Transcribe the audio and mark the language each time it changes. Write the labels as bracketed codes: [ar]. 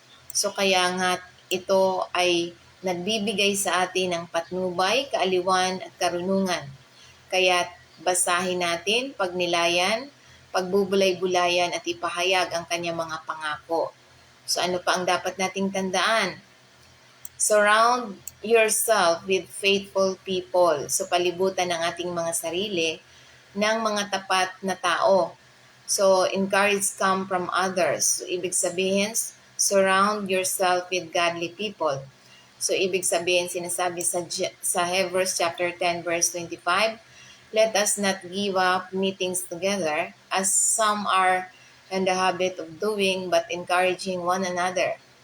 [tl] So kaya nga't ito ay nagbibigay sa atin ng patnubay, kaaliwan at karunungan. Kaya basahin natin, pagnilayan, pagbubulay-bulayan at ipahayag ang kanyang mga pangako. So ano pa ang dapat nating tandaan? [en] Surround yourself with faithful people. [tl] So palibutan ng ating mga sarili ng mga tapat na tao. [en] So encourage come from others. [tl] So ibig sabihin, [en] surround yourself with godly people. [tl] So ibig sabihin, sinasabi sa [en] Hebrews chapter 10 verse 25, let us not give up meetings together as some are in the habit of doing, but encouraging one another.